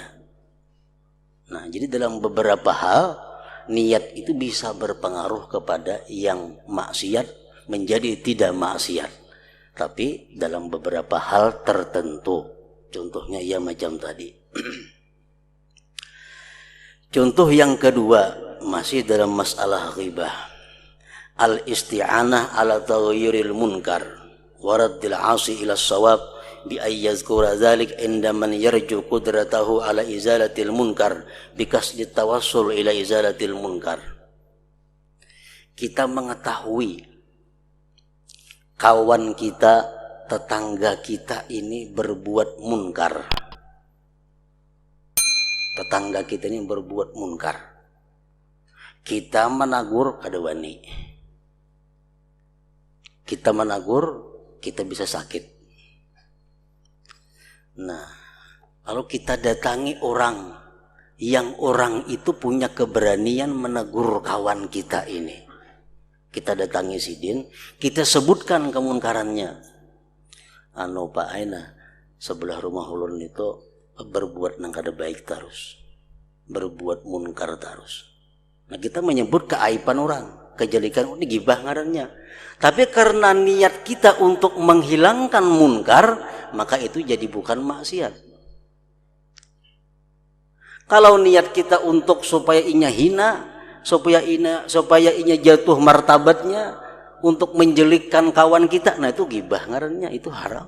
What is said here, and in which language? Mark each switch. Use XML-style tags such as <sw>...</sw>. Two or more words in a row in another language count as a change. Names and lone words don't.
<id>Nah, jadi dalam beberapa hal niat itu bisa berpengaruh kepada yang maksiat menjadi tidak maksiat. Tapi dalam beberapa hal tertentu. Contohnya ya macam tadi. Contoh yang kedua masih dalam masalah ghibah.</id> <ar>الاستعانة على تغيير المنكر ورد العاصي إلى الصواب بأن يذكر ذلك عند من يرجو قدرته على إزالة المنكر بقصد التوصل إلى إزالة المنكر.</ar> <id>Kita mengetahui kawan kita, tetangga kita ini berbuat munkar. Tetangga kita ini berbuat munkar.</id> <bjn>Kita menagur kada wani.</bjn> <id>Kita menagur, kita bisa sakit. Nah, kalau kita datangi orang yang orang itu punya keberanian menegur kawan kita ini, kita datangi sidin, kita sebutkan kemunkarannya.</id> <bjn>Pak Aina, sebelah rumah ulun itu berbuat nang kada baik terus, berbuat munkar terus.</bjn> <id>Nah, kita menyebut keaiban orang, kejelekan ini gibah ngarannya. Tapi karena niat kita untuk menghilangkan munkar, maka itu jadi bukan maksiat. Kalau niat kita untuk supaya inya hina, supaya inya jatuh martabatnya, untuk menjelikkan kawan kita, nah itu gibah ngarannya, itu haram.</id>